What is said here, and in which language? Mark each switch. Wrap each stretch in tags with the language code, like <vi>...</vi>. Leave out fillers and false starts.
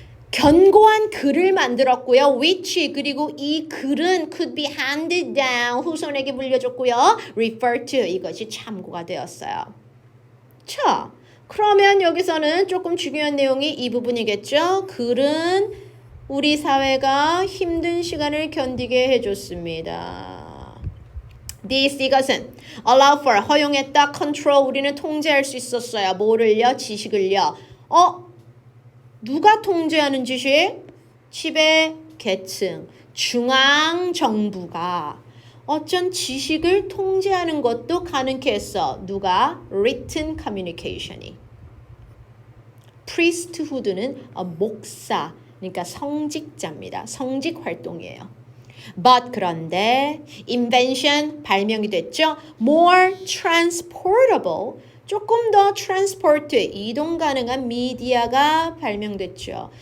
<ko>견고한 글을 만들었고요. which 그리고 이 글은</ko> <en>could be handed down</en> <ko>후손에게 물려줬고요. refer to 이것이 참고가 되었어요. 자, 그러면 여기서는 조금 중요한 내용이 이 부분이겠죠. 글은 우리 사회가 힘든 시간을 견디게 해줬습니다. This 이것은 allow for 허용했다. control 우리는 통제할 수 있었어요. 뭐를요? 지식을요. 누가 통제하는 지식? 지배 계층 중앙정부가 어쩐 지식을 통제하는 것도 가능케 했어. 누가? written communication이. priesthood는 목사, 그러니까 성직자입니다. 성직 활동이에요. But 그런데 invention 발명이 됐죠.</ko> <en>more transportable</en> <ko>조금 더 transport 이동 가능한 미디어가 발명됐죠.</ko>